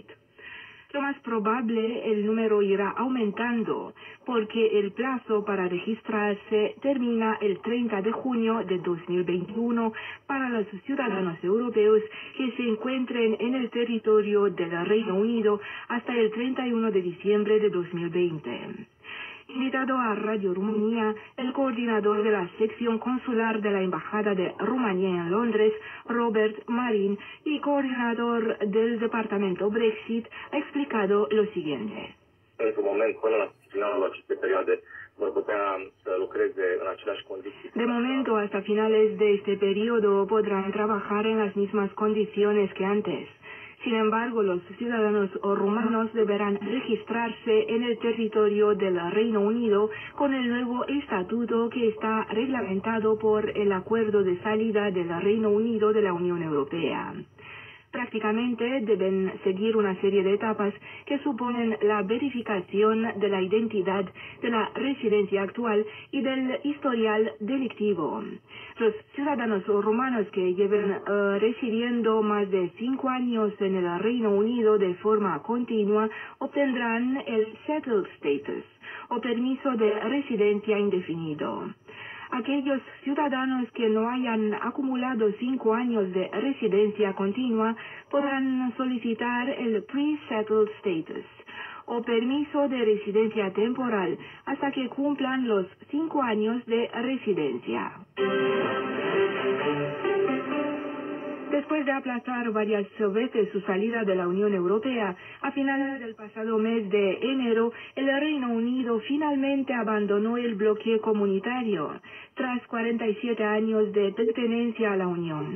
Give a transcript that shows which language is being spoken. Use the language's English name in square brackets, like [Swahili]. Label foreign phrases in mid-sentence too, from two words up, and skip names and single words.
[Spanish] Lo más probable, el número irá aumentando, porque el plazo para registrarse termina el 30 de junio de 2021 para los ciudadanos europeos que se encuentren en el territorio del Reino Unido hasta el 31 de diciembre de 2020. Invitado a Radio Rumanía, el coordinador de la sección consular de la Embajada de Rumanía en Londres, Robert Marin, y coordinador del departamento Brexit, ha explicado lo siguiente. [Romanian] Într-un moment, până la finalul acestei perioade vor putea să lucreze în aceleași condiții. [Spanish] De momento, hasta finales de este periodo, podrán trabajar en las mismas condiciones que antes. Sin embargo, los ciudadanos rumanos deberán registrarse en el territorio del Reino Unido con el nuevo estatuto que está reglamentado por el acuerdo de salida del Reino Unido de la Unión Europea. Prácticamente deben seguir una serie de etapas que suponen la verificación de la identidad, de la residencia actual y del historial delictivo. Los ciudadanos rumanos que lleven residiendo más de 5 años en el Reino Unido de forma continua obtendrán el [English] settled status [Spanish] o permiso de residencia indefinido. Aquellos ciudadanos que no hayan acumulado 5 años de residencia continua podrán solicitar el [English] pre-settled status [Spanish] o permiso de residencia temporal hasta que cumplan los 5 años de residencia. Después de aplazar varias veces su salida de la Unión Europea, a finales del pasado mes de enero, el Reino Unido finalmente abandonó el bloque comunitario, tras 47 años de pertenencia a la Unión.